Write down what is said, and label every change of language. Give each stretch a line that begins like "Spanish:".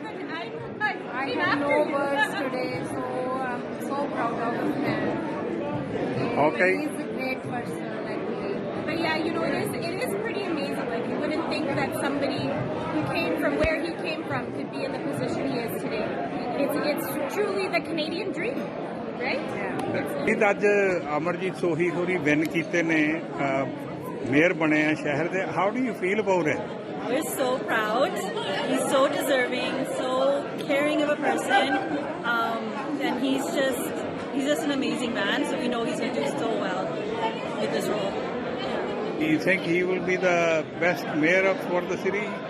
English: I have no words today, so I'm so proud of him. Okay. He's a great person, like me. But yeah, you know, it is pretty amazing. Like, you wouldn't think that somebody who came from where he came from could be in the position he is today. It's truly the Canadian dream, right?
Punjabi: ਇਹ ਅੱਜ ਅਮਰਜੀਤ ਸੋਹੀ ਹੋਰੀ win ਕੀਤੇ ਨੇ, mayor ਬਣੇ ਆ ਸ਼ਹਿਰ ਦੇ।
English: How do you feel about it? We're so proud. He's so deserving, so caring of a person, and he's just an amazing man. So we know he's going to do so well with this role. Do you think he will be the best mayor for the city?